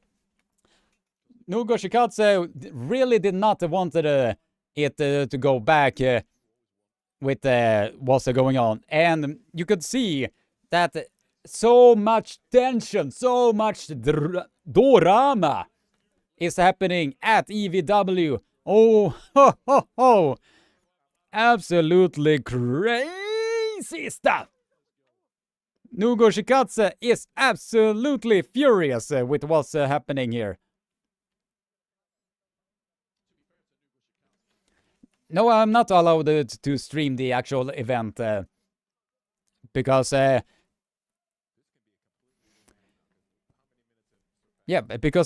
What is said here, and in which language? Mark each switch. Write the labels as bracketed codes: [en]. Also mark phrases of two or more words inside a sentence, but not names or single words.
[en] Nugo Shikatse really did not want it to go back with what's going on. And you could see that so much tension, so much drama is happening at EVW. Oh, ho, ho, ho. Absolutely crazy stuff. Nugo Shikatse is absolutely furious with what's happening here. No, I'm not allowed to stream the actual event because yeah, because